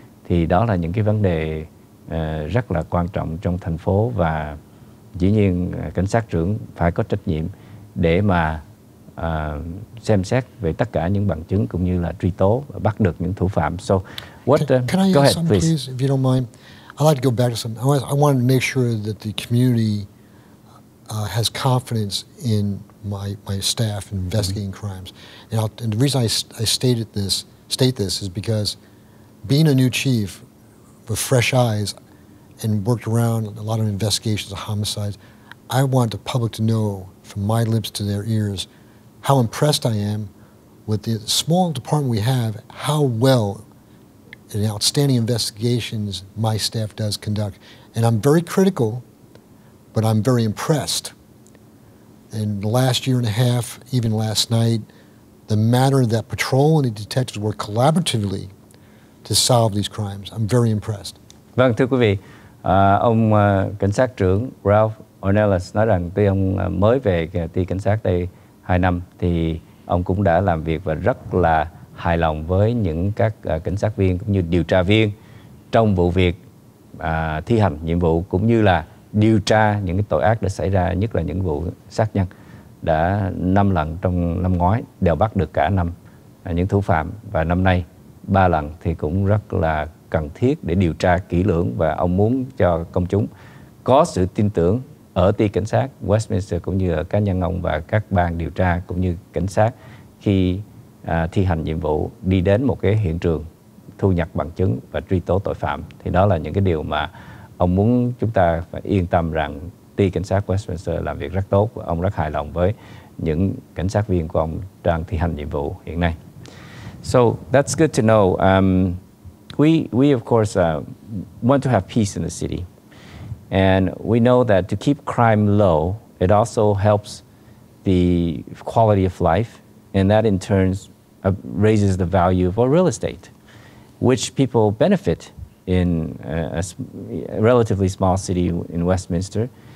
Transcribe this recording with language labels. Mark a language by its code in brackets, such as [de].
[vi] Thì đó là những cái vấn đề rất là quan trọng trong thành phố, và dĩ nhiên cảnh sát trưởng phải có trách nhiệm để mà xem xét về tất cả những bằng chứng cũng như là truy tố và bắt được những thủ phạm. [en] So, can I go ask ahead, something, please, if you don't mind? I'd like to go back to something. I want to make sure that the community has confidence in my staff in investigating crimes. And the reason I state this is because being a new chief with fresh eyes and worked around a lot of investigations of homicides, I want the public to know from my lips to their ears how impressed I am with the small department we have, how well and outstanding investigations my staff does conduct. And I'm very critical, but I'm very impressed. And the last year and a half, even last night, the manner that patrol and the detectives work collaboratively to solve these crimes, I'm very impressed. [vi] Vâng, thưa quý vị, Ông cảnh sát trưởng Ralph Ornelas nói rằng tuy ông mới về ty cảnh sát đây 2 năm thì ông cũng đã làm việc và rất là hài lòng với những các cảnh sát viên cũng như điều tra viên trong vụ việc thi hành nhiệm vụ cũng như là điều tra những cái tội ác đã xảy ra, nhất là những vụ sát nhân. Đã 5 lần trong năm ngoái đều bắt được cả năm những thủ phạm, và năm nay 3 lần thì cũng rất là cần thiết để điều tra kỹ lưỡng, và ông muốn cho công chúng có sự tin tưởng ở ty cảnh sát Westminster cũng như ở cá nhân ông và các ban điều tra cũng như cảnh sát khi thi hành nhiệm vụ đi đến một cái hiện trường, thu nhập bằng chứng và truy tố tội phạm. Thì đó là những cái điều mà ông muốn chúng ta phải yên tâm rằng ty cảnh sát Westminster làm việc rất tốt, và ông rất hài lòng với những cảnh sát viên của ông đang thi hành nhiệm vụ hiện nay. [en] So that's good to know. We of course want to have peace in the city, and we know that to keep crime low, it also helps the quality of life, and that in turn raises the value of our real estate, which people benefit in a relatively small city in Westminster.